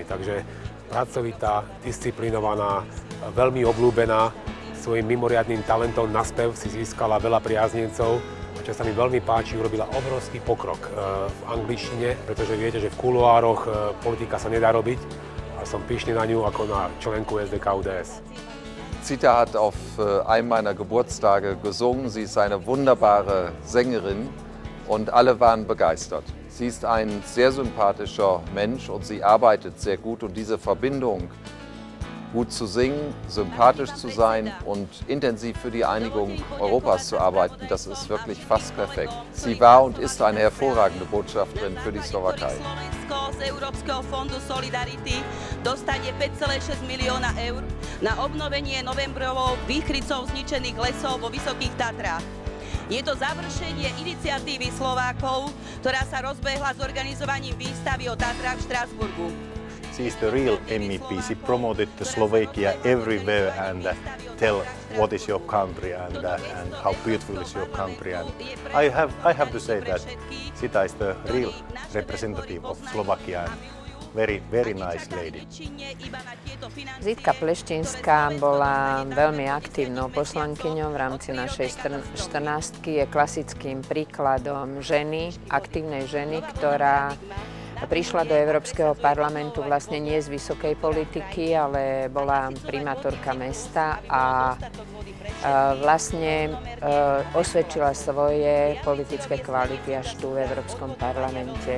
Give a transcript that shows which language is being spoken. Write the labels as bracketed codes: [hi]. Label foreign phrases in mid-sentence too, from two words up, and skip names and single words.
[sk] Takže pracovitá, disciplinovaná, veľmi obľúbená, svojím mimoriadnym talentom na spev si získala veľa priaznencov. Čo sa mi veľmi páči, urobila obrovský pokrok v angličtine, pretože viete, že v kuloároch politika sa nedá robiť a som pyšný na ňu ako na členku SDK-UDS. [de] Zita hat auf einem meiner Geburtstage gesungen. Sie ist eine wunderbare Sängerin und alle waren begeistert. Sie ist ein sehr sympathischer Mensch und sie arbeitet sehr gut und diese Verbindung, gut zu singen, sympathisch zu sein und intensiv für die Einigung Europas zu arbeiten, das ist wirklich fast perfekt. Sie war und ist eine hervorragende Botschafterin für die Slowakei. [sk] Z Európskeho fondu Solidarity dostane 5,6 milióna eur na obnovenie novembrovou výchrycou zničených lesov vo Vysokých Tatrách. Je to završenie iniciatívy Slovákov, ktorá sa rozbehla s organizovaním výstavy o Tatrách v Štrasburgu. [en] She is the real MEP. She promoted Slovakia everywhere and tell what is your country and how beautiful is your country. And I have to say that Zita is the real representative of Slovakia. Very nice lady. [sk] Zitka Pleštinská bola veľmi aktívnou poslankyňou v rámci našej 14-ky. Je klasickým príkladom ženy, aktívnej ženy, ktorá prišla do Európskeho parlamentu vlastne nie z vysokej politiky, ale bola primátorka mesta a vlastne osvedčila svoje politické kvality až tu v Európskom parlamente.